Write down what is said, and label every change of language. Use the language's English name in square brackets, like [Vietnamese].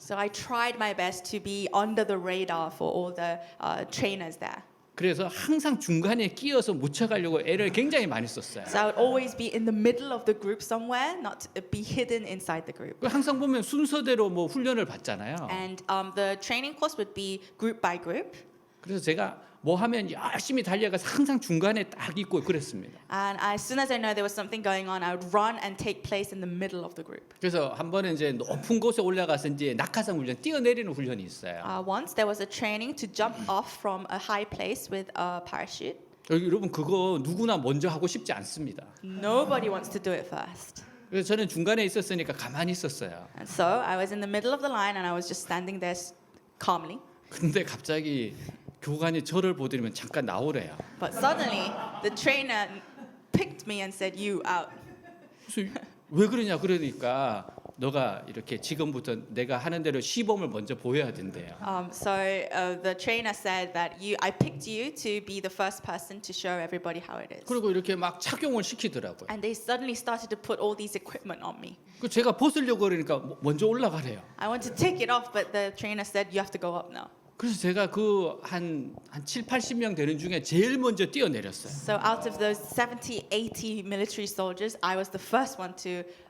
[English] So I tried my best to be under the radar for all the trainers there. [Korean] 그래서 항상 중간에 끼어서 묻혀가려고 애를 굉장히 많이 썼어요. [English] So I would always be in the middle of the group somewhere, not to be hidden inside the group. [Korean] 항상 보면 순서대로 뭐 훈련을 받잖아요. [English] And the training course would be group by group. [Korean] 그래서 제가 뭐 하면 열심히 달려가서 항상 중간에 딱 있고 그랬습니다. [English] And as soon as I know there was something going on, I would run and take place in the middle of the group. [Korean] 그래서 한 번은 이제 높은 곳에 올라가서 이제 낙하산 훈련, 뛰어내리는 훈련이 있어요. [English] Once there was a training to jump off from a high place with a parachute. [Korean] 여러분 그거 누구나 먼저 하고 싶지 않습니다. [English] Nobody wants to do it first. [Korean] 그래서 저는 중간에 있었으니까 가만히 있었어요. [English] And so I was in the middle of the line and I was just standing there calmly. [Korean] 근데 갑자기 교관이 저를 보더니면 잠깐 나오래요. [English] But suddenly the trainer picked me and said, "You out." [Korean] 그래서 왜 그러냐 그러니까 너가 이렇게 지금부터 내가 하는 대로 시범을 먼저 보여야 된대요. [English] So the trainer said that I picked you to be the first person to show everybody how it is. [Korean] 그리고 이렇게 막 착용을 시키더라고요. [English] And they suddenly started to put all these equipment on me. [Korean] 그 제가 벗으려고 그러니까 먼저 올라가래요. [English] I want to take it off, but the trainer said, "You have to go up now." [Korean] 그래서 제가 그 한 7-80명 되는 중에 제일 먼저 뛰어내렸어요. [English] So out of those 70, 80 military soldiers, I was the first one to